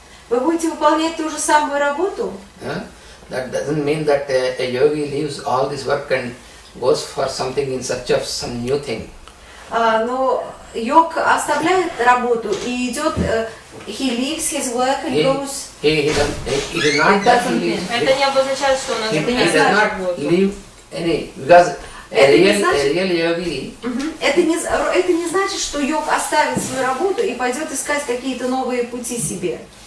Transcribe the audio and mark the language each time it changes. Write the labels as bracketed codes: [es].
[ru] Вы будете выполнять ту же самую работу. [en] That doesn't mean that a yogi leaves all this work and goes for something in search of some new thing. [ru] Но йог оставляет работу и идет. [en] He leaves his work and goes. He does not [ru] Это не обозначает, что он [en] he does not leave any, because a real yogi. [ru] Это не значит, что йог оставит свою работу и пойдет искать какие-то новые пути себе.